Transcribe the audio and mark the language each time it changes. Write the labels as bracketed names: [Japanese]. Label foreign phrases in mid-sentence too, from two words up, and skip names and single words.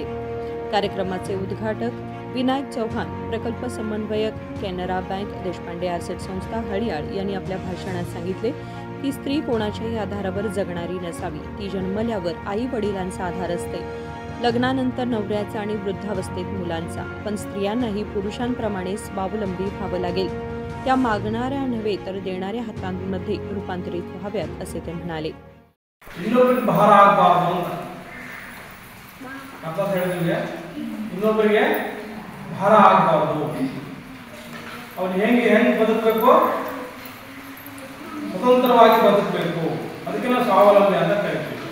[Marathi] कार्यक्रमाचे उद्घाटक विनायक चौहान, प्रकल्प समन्वयक, कॅनरा बँक, देशपांडे आरसेट संस्था, हळियाळ यांनी आपल्या भाषणात सांगितले की स्त्री कोणाच्याही आधारावर जगणारी नसावी, ती जन्मल्यावर आई वडिलांचा आधार असते, लग्नानंतर नवऱ्याचा आणि वृद्धावस्थेत मुलांचा, पण स्त्रियांनाही पुरुषांप्रमाणे स्वावलंबी व्हावं लागेल। त्या मागणाऱ्या नव्हे तर देणाऱ्या हातांमध्ये रूपांतरित व्हाव्यात असे ते म्हणाले। [Kannada] ಇನ್ನೊಬ್ಬರಿಗೆ ಭಾರ ಆಗಬಾರದು ಅಂತ ಅರ್ಥ ಹೇಳಿದ್ರೆ ಇನ್ನೊಬ್ಬರಿಗೆ ಭಾರ ಆಗಬಾರದು, ಅವನು ಹೆಂಗೆ ಬದುಕಬೇಕು, ಸ್ವತಂತ್ರವಾಗಿ ಬದುಕಬೇಕು, ಅದಕ್ಕೆ ನಾವು ಸ್ವಾವಲಂಬಿ ಅಂತ ಕರಿತೀವಿ।